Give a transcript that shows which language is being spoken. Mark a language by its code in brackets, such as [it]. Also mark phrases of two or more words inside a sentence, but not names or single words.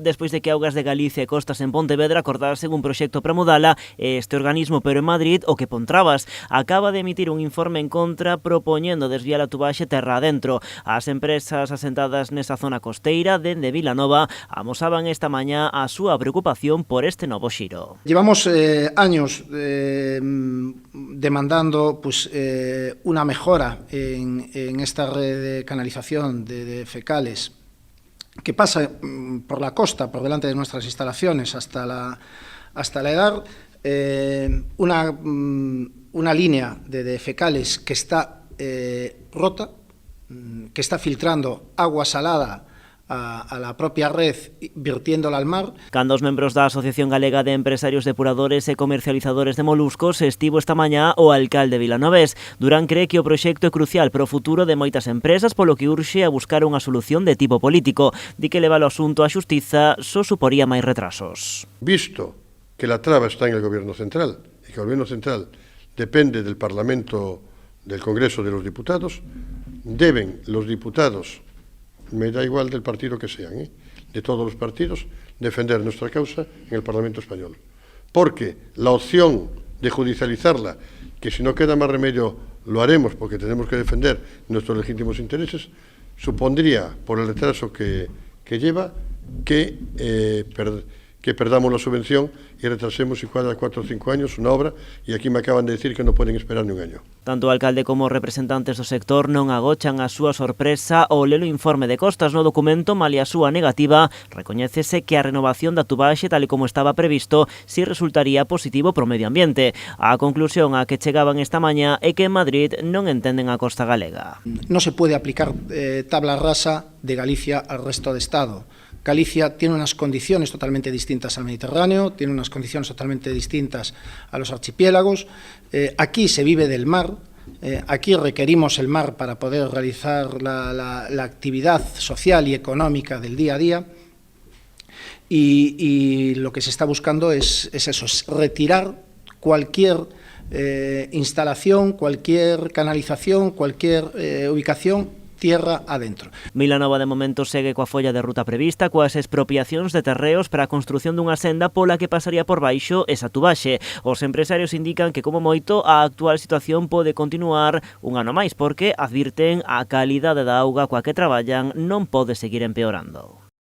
[gl] Despois de que Augas de Galicia e Costas en Pontevedra acordasen un proxecto para mudala, este organismo, pero en Madrid, o que pon trabas, acaba de emitir un informe en contra propoñendo desviar a tubaxe terra adentro. As empresas asentadas nesa zona costeira, dende Vilanova, amosaban esta mañá a súa preocupación por este novo xiro. [es] Llevamos años demandando una mejora en esta red de canalización de fecales que pasa por la costa, por delante de nuestras instalaciones, hasta la EDAR, una línea de fecales que está rota, que está filtrando agua salada a la propia red, virtiéndola al mar. [gl] Cando os membros da Asociación Galega de Empresarios Depuradores e Comercializadores de Moluscos estivo esta mañá o alcalde vilanovés. Durán cree que o proxecto é crucial para o futuro de moitas empresas, polo que urxe a buscar unha solución de tipo político. Di que levar o asunto á xustiza só suporía máis retrasos. [es] Visto que la traba está en el Gobierno Central y que el Gobierno Central depende del Parlamento, del Congreso de los Diputados, deben los diputados, me da igual del partido que sean, de todos los partidos, defender nuestra causa en el Parlamento Español. Porque la opción de judicializarla, que si no queda más remedio lo haremos porque tenemos que defender nuestros legítimos intereses, supondría, por el retraso que lleva, que perdamos la subvención y retrasemos igual a 4 o 5 años una obra, y aquí me acaban de decir que no pueden esperar ni un año. [gl] Tanto o alcalde como representantes do sector non agochan a súa sorpresa ao ler o informe de Costas. No documento, malia a súa negativa, recoñécese que a renovación da tubaxe, tal e como estaba previsto, si resultaría positivo para o medio ambiente. A conclusión a que chegaban esta mañá é que en Madrid non entenden a costa galega. [es] No se puede aplicar tabla rasa de Galicia al resto de Estado. Galicia tiene unas condiciones totalmente distintas al Mediterráneo, tiene unas condiciones totalmente distintas a los archipiélagos. Aquí se vive del mar, aquí requerimos el mar para poder realizar la actividad social y económica del día a día. Y lo que se está buscando es eso, es retirar cualquier instalación, cualquier canalización, cualquier ubicación tierra adentro. [gl] Vilanova de momento segue coa folla de ruta prevista, coas expropiacións de terreos para a construción dunha senda pola que pasaría por baixo esa tubaxe. Os empresarios indican que, como moito, a actual situación pode continuar un ano máis, porque advirten a calidade da auga coa que traballan non pode seguir empeorando.